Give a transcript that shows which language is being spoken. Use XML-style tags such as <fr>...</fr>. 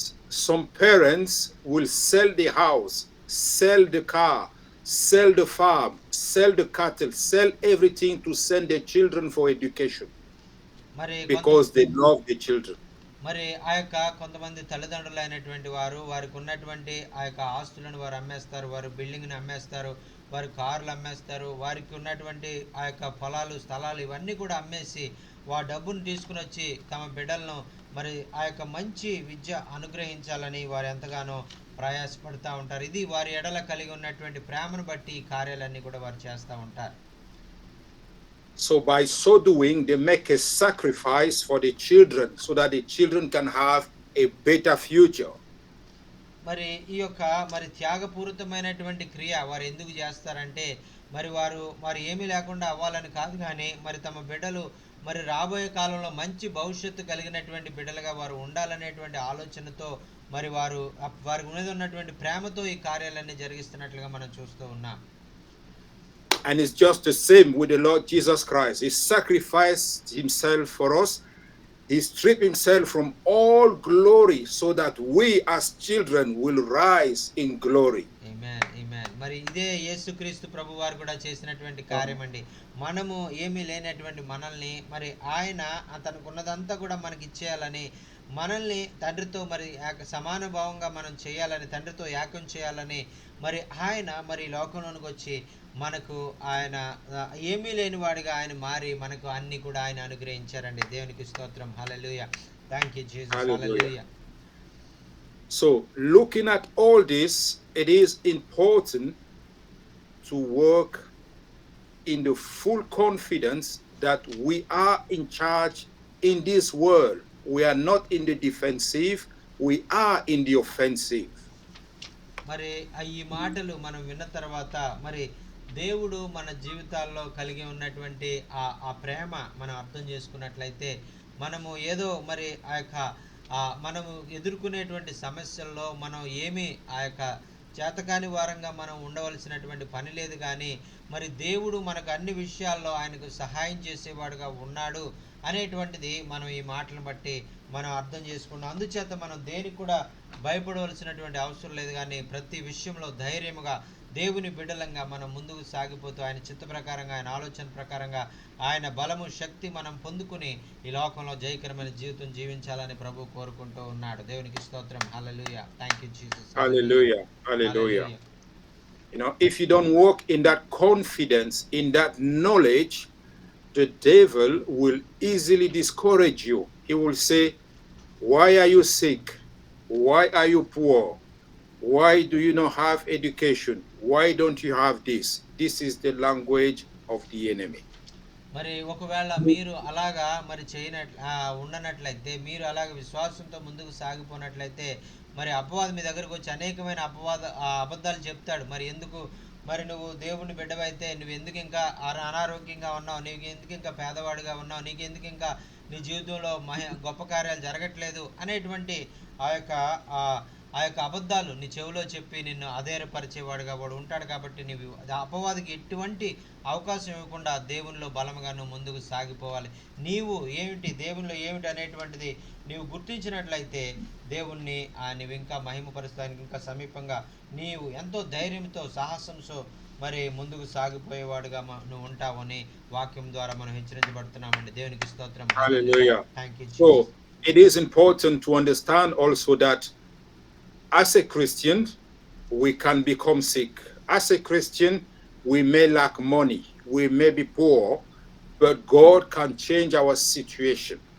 <en>Some parents will sell the house, sell the car, sell the farm, sell the cattle, sell everything to send their children for education because they love the children.</en> <te>మరి ఆ యొక్క కొంతమంది తల్లిదండ్రులు అయినటువంటి వారు వారికి ఉన్నటువంటి ఆ యొక్క ఆస్తులను వారు అమ్మేస్తారు, వారు బిల్డింగ్ని అమ్మేస్తారు, వారి కార్లు అమ్మేస్తారు, వారికి ఉన్నటువంటి ఆ యొక్క పొలాలు స్థలాలు ఇవన్నీ కూడా అమ్మేసి డబ్బును తీసుకుని వచ్చి తమ బిడ్డలను మరి ఆ యొక్క మంచి విద్య అనుగ్రహించాలని వారు ఎంతగానో ప్రయాసపడుతూ ఉంటారు. ఇది వారి ఎడల కలిగి ఉన్నటువంటి ప్రేమను బట్టి ఈ కార్యాలన్నీ కూడా వారు చేస్తూ ఉంటారు.</te> <en>So by so doing, they make a sacrifice for the children so that the children can have a better future.</en> <te>మరి ఈ యొక్క మరి త్యాగపూరితమైనటువంటి క్రియ వారు ఎందుకు చేస్తారంటే మరి ఏమీ లేకుండా అవ్వాలని కాదు, కానీ మరి తమ బిడ్డలు మరి రాబోయే కాలంలో మంచి భవిష్యత్తు కలిగినటువంటి బిడ్డలుగా వారు ఉండాలనేటువంటి ఆలోచనతో మరి వారి మీద ఉన్నటువంటి ప్రేమతో ఈ కార్యాలన్నీ జరిగిస్తున్నట్లుగా మనం చూస్తూ ఉన్నాం.</te> <en>And it's just the same with the Lord Jesus Christ. He sacrificed himself for us. He stripped himself from all glory so that we as children will rise in glory. Amen, amen.</en> <te>మరి ఇదే యేసుక్రీస్తు ప్రభు వారు కూడా చేసినటువంటి కార్యం అండి. మనము ఏమీ లేనటువంటి మనల్ని మరి ఆయన తనకున్నదంతా కూడా మనకి ఇచ్చేయాలని, మనల్ని తండ్రితో మరి సమాన భావంగా మనం చేయాలని, తండ్రితో ఏకం చేయాలని మరి ఆయన మరి లోకంలోనికి వచ్చి మనకు ఆయన ఏమీ లేని వాడిగా ఆయన మారి మనకు అన్ని కూడా ఆయన అనుగ్రహించారండి. దేవునికి స్తోత్రం. హల్లెలూయా.</te> <en>Thank you Jesus.</en> <te>Hallelujah.</te> <en>So looking at all this, it is important to work in the full confidence that we are in charge in this world. We are not in the defensive, we are in the offensive.</en> <te>మరి ఈ మాటలు మనం విన్న తర్వాత మరి దేవుడు మన జీవితాల్లో కలిగి ఉన్నటువంటి ఆ ప్రేమ మనం అర్థం చేసుకున్నట్లయితే మనము ఏదో మరి మనము ఎదుర్కొనేటువంటి సమస్యల్లో మనం ఏమీ చేతకాని వారంగా మనం ఉండవలసినటువంటి పని లేదు, కానీ మరి దేవుడు మనకు అన్ని విషయాల్లో ఆయనకు సహాయం చేసేవాడుగా ఉన్నాడు అనేటువంటిది మనం ఈ మాటలను బట్టి మనం అర్థం చేసుకున్నాం. అందుచేత మనం దేనికి కూడా భయపడవలసినటువంటి అవసరం లేదు, కానీ ప్రతి విషయంలో ధైర్యముగా దేవుని బిడ్డలంగా మనం ముందుకు సాగిపోతూ ఆయన చిత్త ప్రకారంగా, ఆయన ఆలోచన ప్రకారంగా, ఆయన బలము శక్తి మనం పొందుకుని ఈ లోకంలో జయకరమైన జీవితం జీవించాలని ప్రభు కోరుకుంటూ ఉన్నాడు. దేవునికి స్తోత్రం. హల్లెలూయా.</te> <en>Thank you Jesus. Hallelujah. Hallelujah. You know, if you don't walk in that confidence, in that knowledge, the devil will easily discourage you. He will say, why are you sick? Why are you poor? Why do you not have education? Why don't you have this? This is the language of the enemy.</en> <te>మరి ఒకవేళ మీరు అలాగా మరి ఉండనట్లయితే, మీరు అలాగ విశ్వాసంతో ముందుకు సాగిపోయినట్లయితే మరి అపవాది మీ దగ్గరకు వచ్చి అనేకమైన అబద్ధాలు చెప్తాడు. మరి ఎందుకు మరి నువ్వు దేవుని బిడ్డవైతే నువ్వు ఎందుకు ఇంకా అనారోగ్యంగా ఉన్నావు, నీకు ఎందుకు ఇంకా పేదవాడిగా ఉన్నావు, నీకు ఎందుకు ఇంకా నీ జీవితంలో గొప్ప కార్యాలు జరగట్లేదు అనేటువంటి ఆ యొక్క అబద్ధాలు నీ చెవిలో చెప్పి నిన్ను అధైర్యపరిచేవాడుగా వాడు ఉంటాడు. కాబట్టి నీవు అపవాదికి ఎటువంటి అవకాశం ఇవ్వకుండా దేవునిలో బలముగా నువ్వు ముందుకు సాగిపోవాలి. నీవు ఏమిటి, దేవునిలో ఏమిటి అనేటువంటిది నీవు గుర్తించినట్లయితే దేవుణ్ణి నీవు ఇంకా మహిమపరుస్తానికి ఇంకా సమీపంగా నీవు ఎంతో ధైర్యంతో సాహసంతో మరి ముందుకు సాగిపోయేవాడుగా నువ్వు ఉంటావని వాక్యం ద్వారా మనం హెచ్చరించబడుతున్నామండి. దేవునికి స్తోత్రం.</te> <en>Hallelujah. Thank you, Jesus. So it is important to understand also that as a Christian, we can become sick. As a Christian, we may lack money, we may be poor, but God can change our situation.</en>